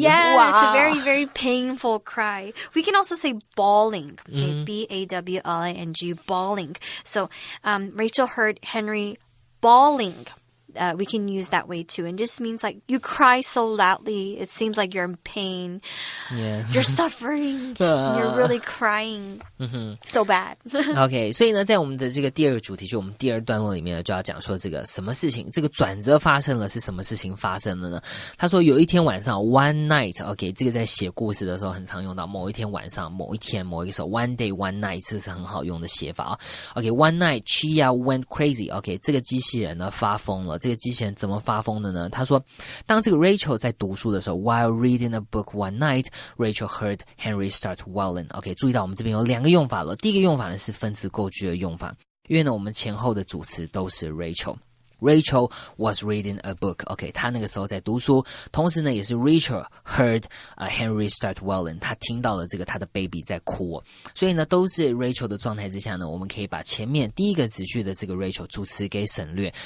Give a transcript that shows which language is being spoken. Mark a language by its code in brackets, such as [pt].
[en] Yeah, it's a very, very painful cry. We can also say bawling, B-A-W-L-I-N-G, bawling. So Rachel heard Henry bawling. We can use that way too. And just means like you cry so loudly, it seems like you're in pain. Yeah. You're suffering. You're really crying. So bad. [zh] OK， 所以呢，在我们的这个第二个主题，就我们第二段落里面呢，就要讲说这个什么事情，这个转折发生了，是什么事情发生了呢？他说有一天晚上 ，one night，OK， 这个在写故事的时候很常用到，某一天晚上，某一天，某一个时候 ，one day one night， 这是很好用的写法啊。 OK， [en] one night Chia went crazy。 [zh] OK， 这个机器人呢发疯了。这个机器人怎么发疯的呢？他说，当这个 Rachel 在读书的时候 ， [en] while reading a book one night, Rachel heard Henry start wailing。 [zh] OK， 注意到我们这边有两个用法了。第一个用法呢是分词构句的用法，因为呢我们前后的主词都是 Rachel。 [en] Rachel was reading a book. [zh] OK， 她那个时候在读书，同时呢，也是 [en] Rachel heard Henry start wailing. [zh] 她听到了这个她的 baby 在哭所以呢，都是 Rachel 的状态之下呢，我们可以把前面第一个子句的这个 Rachel 主词给省略。